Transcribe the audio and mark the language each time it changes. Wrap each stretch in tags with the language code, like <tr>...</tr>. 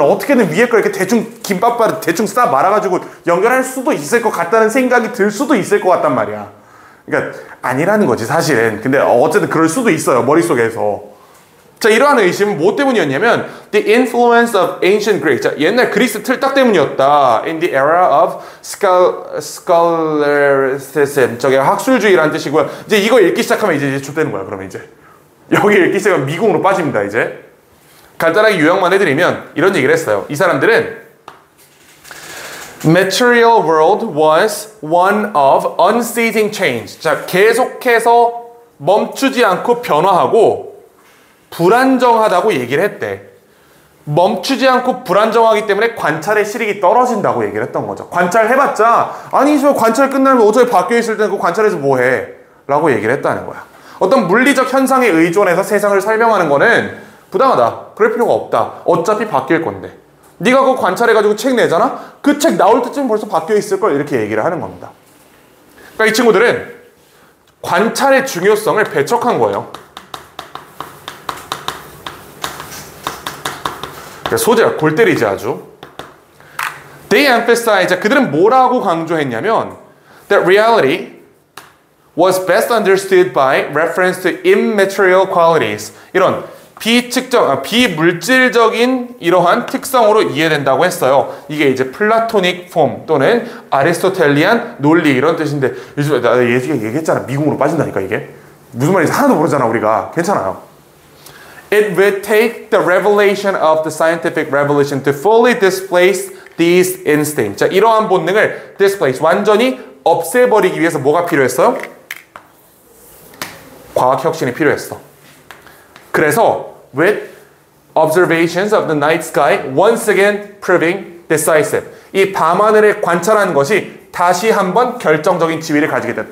<ko>어떻게든 위에 거 이렇게 대충 김밥바를 대충 싸 말아가지고 연결할 수도 있을 것 같다는 생각이 들 수도 있을 것 같단 말이야. 그러니까 아니라는 거지 사실은. 근데 어쨌든 그럴 수도 있어요. 머릿속에서. 자, 이러한 의심은 뭐 때문이었냐면</ko> <en>the influence of ancient Greek.</en> <ko>자, 옛날 그리스 틀딱 때문이었다.</ko> <en>In the era of scholasticism.</en> <ko>저게 학술주의라는 뜻이고요. 이제 이거 읽기 시작하면 이제 좆되는 거야. 그러면 이제 여기 읽기 시작하면 미궁으로 빠집니다. 이제 간단하게 요약만 해드리면 이런 얘기를 했어요. 이 사람들은</ko> <en>material world was one of unceasing change.</en> <ko>자, 계속해서 멈추지 않고 변화하고 불안정하다고 얘기를 했대. 멈추지 않고 불안정하기 때문에 관찰의 실익이 떨어진다고 얘기를 했던 거죠. 관찰해봤자 아니 저 관찰 끝나면 어차피 바뀌어 있을 때는 그 관찰해서 뭐해? 라고 얘기를 했다는 거야. 어떤 물리적 현상에 의존해서 세상을 설명하는 거는 부당하다. 그럴 필요가 없다. 어차피 바뀔 건데. 네가 그거 관찰해가지고 책 내잖아? 그 책 나올 때쯤 벌써 바뀌어 있을 걸 이렇게 얘기를 하는 겁니다. 그러니까 이 친구들은 관찰의 중요성을 배척한 거예요. 소재가 골 때리지 아주.</ko> <en>They emphasize,</en> <ko>그들은 뭐라고 강조했냐면</ko> <en>that reality was best understood by reference to immaterial qualities.</en> <ko>이런 비물질적인 이러한 특성으로 이해된다고 했어요. 이게 이제 플라토닉 폼 또는 아리스토텔리안 논리 이런 뜻인데 요즘 나 얘기했잖아. 미궁으로 빠진다니까 이게. 무슨 말인지 하나도 모르잖아 우리가. 괜찮아요.</ko> <en>It would take the revelation of the scientific revolution to fully displace these instincts.</en> <ko>자, 이러한 본능을 displace, 완전히 없애버리기 위해서 뭐가 필요했어요? 과학혁신이 필요했어. 그래서</ko> <en>with observations of the night sky once again proving decisive.</en> <ko>이 밤하늘을 관찰하는 것이 다시 한번 결정적인 지위를 가지게 됐다.</ko>